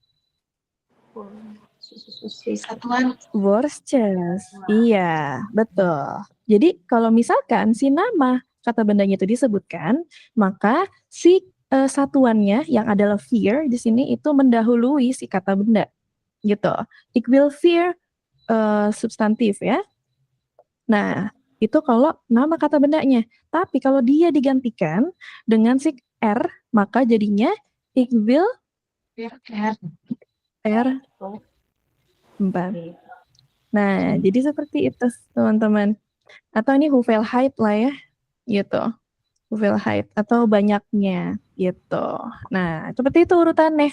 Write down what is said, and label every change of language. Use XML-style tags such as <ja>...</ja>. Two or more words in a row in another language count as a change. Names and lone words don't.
<id>Satuan. Worstjes. Iya, betul. Jadi kalau misalkan si nama kata bendanya itu disebutkan, maka si satuannya yang adalah vier di sini itu mendahului si kata benda. Gitu.</id> <nl>Ik wil vier substantif ya.</nl> <id>Nah, itu kalau nama kata bendanya. Tapi kalau dia digantikan dengan si R, maka jadinya</id> <nl>ik wil R 4.</nl> <id>Nah, jadi seperti itu teman-teman. Atau ini hoeveelheid lah ya. Gitu. Hoeveelheid atau banyaknya gitu. Nah, seperti itu urutannya.</id>